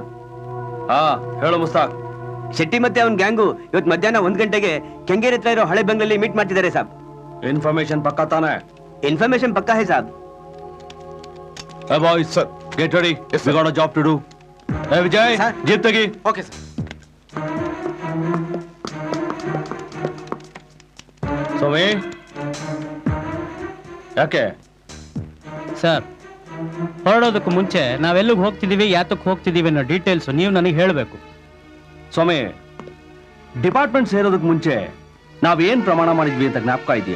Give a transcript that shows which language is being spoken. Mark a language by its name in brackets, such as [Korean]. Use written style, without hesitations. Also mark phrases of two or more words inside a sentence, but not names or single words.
[Kannada] ಹಾ ಹೇಳು ಮುಸ್ತಾಕ್. ಶೆಟ್ಟಿ ಮತ್ತೆ ಅವನ ಗ್ಯಾಂಗು ಇವತ್ತು ಮಧ್ಯಾಹ್ನ 1 ಗಂಟೆಗೆ ಕೆಂಗೇರಿ ಹತ್ರ ಇರೋ ಹಳೆ ಬೆಂಗಳೂರಲ್ಲಿ ಮೀಟ್ ಮಾಡ್ತಿದ್ದಾರೆ ಸಾಬ್. ಇನ್ಫಾರ್ಮೇಶನ್ ಪಕ್ಕಾ ತಾನೆ? [Hindi] इन्फॉर्मेशन पक्का है साहब. [English] Hey boys, sir, get ready. Yes, we got a job to do. Hey Vijay, jeep tagi. Okay sir. [Kannada] ಸೋಮಿ, ಯಾಕೆ? ಸರ್, ಹೊರಡೋದಕ್ಕೂ ಮುಂಚೆ ನಾವೆಲ್ಲಿಗೆ ಹೋಗ್ತಿದ್ದೀವಿ, ಯಾತಕ್ಕೆ ಹೋಗ್ತಿದ್ದೀವಿ ಅನ್ನೋ ಡೀಟೇಲ್ಸ್ ನೀವು ನನಗೆ ಹೇಳಬೇಕು. ಸ್ವಾಮಿ, ಡಿಪಾರ್ಟ್ಮೆಂಟ್ ಸೇರೋದಕ್ಕೆ ಮುಂಚೆ ನಾವೇನ್ ಪ್ರಮಾಣ ಮಾಡಿದ್ವಿ ಅಂತ ಜ್ಞಾಪಕ ಇದೆಯಾ?